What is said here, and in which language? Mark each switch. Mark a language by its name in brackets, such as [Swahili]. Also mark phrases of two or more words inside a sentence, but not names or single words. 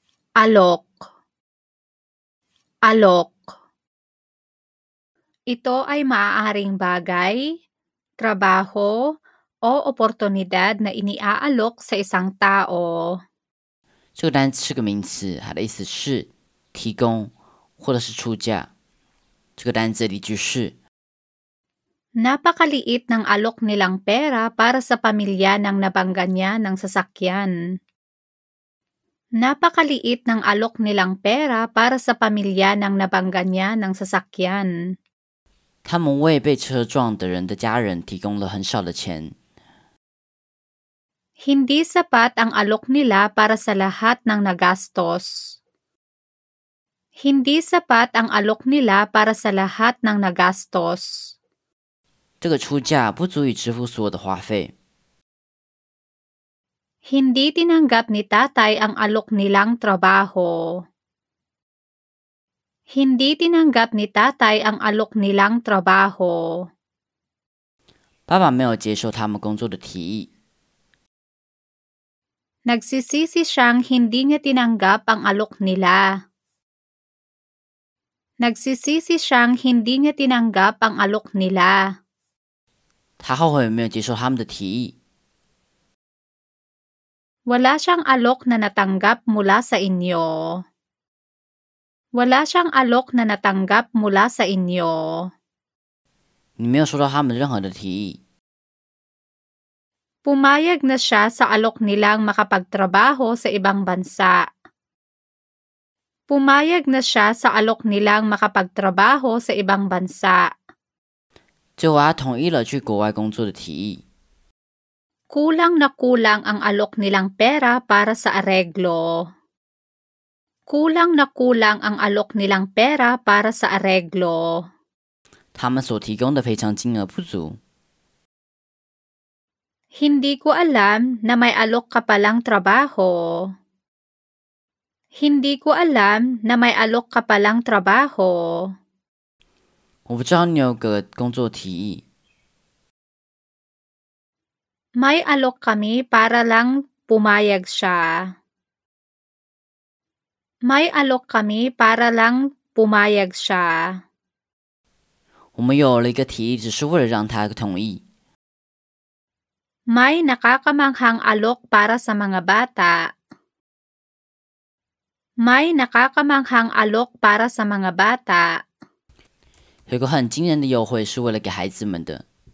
[Filipino] Alok. Alok. Ito ay maaaring bagay, trabaho, o oportunidad na iniaalok sa isang tao. [Chinese] 这个单词是个名词，它的意思是提供或者是出价。这个单词的例句是 [Filipino] Napakaliit ng alok nilang pera para sa pamilya ng nabangga niya ng sasakyan. Napakaliit ng alok nilang pera para sa pamilya ng nabangga niya ng sasakyan. [Chinese] 他们为被车撞的人的家人提供了很少的钱。 [Filipino] Hindi sapat ang alok nila para sa lahat ng nagastos. Hindi sapat ang alok nila para sa lahat ng nagastos. [Chinese] 这个出价不足以支付所有的花费。 [Filipino] Hindi tinanggap ni tatay ang alok nilang trabaho. Hindi tinanggap ni tatay ang alok nilang trabaho. [Chinese] 爸爸没有接受他们工作的提议。 [Filipino] Nagsisisi siyang hindi niya tinanggap ang alok nila. Nagsisisi siyang hindi niya tinanggap ang alok nila. [Chinese] 他后悔没有接受他们的提议。 [Filipino] Wala siyang alok na natanggap mula sa inyo. Wala siyang alok na natanggap mula sa inyo. [Chinese] 你没有收到他们任何的提议。 [Filipino] Pumayag na siya sa alok nilang makapagtrabaho sa ibang bansa. Pumayag na siya sa alok nilang makapagtrabaho sa ibang bansa. [Chinese] 最后他同意了去国外工作的提议。 [Filipino] Kulang na kulang ang alok nilang pera para sa areglo. Kulang na kulang ang alok nilang pera para sa areglo. [Chinese] 他们所提供的赔偿金额不足。 [Filipino] Hindi ko alam na may alok ka palang trabaho. Hindi ko alam na may alok ka palang trabaho. [Chinese] 我不知道你有个工作提议。 [Filipino] May alok kami para lang pumayag siya. May alok kami para lang pumayag siya. [Chinese] 我们有了一个提议，只是为了让他同意。 [Filipino] May nakakamanghang alok para sa mga bata. May nakakamanghang alok para sa mga bata. [Chinese] 有个很惊人的优惠是为了给孩子们的。